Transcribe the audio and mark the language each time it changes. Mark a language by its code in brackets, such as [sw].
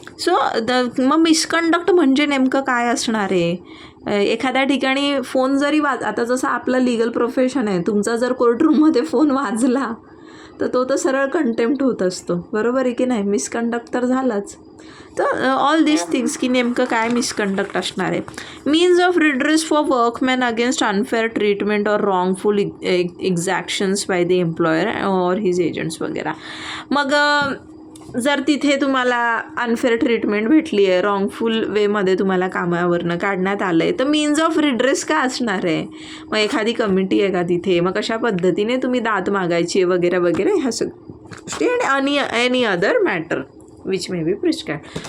[mr] So मग misconduct म्हणजे नेमकं काय असणार आहे. एखाद्या ठिकाणी फोन जरी आता जसं आपलं लिगल प्रोफेशन आहे, तुमचा जर कोर्टरूममध्ये फोन वाजला तर तो तर सरळ कंटेम्प्ट होत असतो, बरोबर आहे की नाही. मिसकंडक्ट तर झालाच. तर [en] all this things [mr] की नेमकं काय मिसकंडक्ट असणार आहे. [en] Means of redress for workman against unfair treatment और wrongful exactions by the employer और his agents वगैरे. [mr] मग जर तिथे तुम्हाला अनफेअर ट्रीटमेंट भेटली आहे, रॉंगफुल वेमध्ये तुम्हाला कामावरनं काढण्यात आलं आहे, तर मीन्स ऑफ रिड्रेस काय असणार आहे. मग एखादी कमिटी आहे का तिथे, मग कशा पद्धतीने तुम्ही दाद मागायची आहे वगैरे वगैरे, ह्या सगळ्या आणि [en] Any other matter which may be prescribe.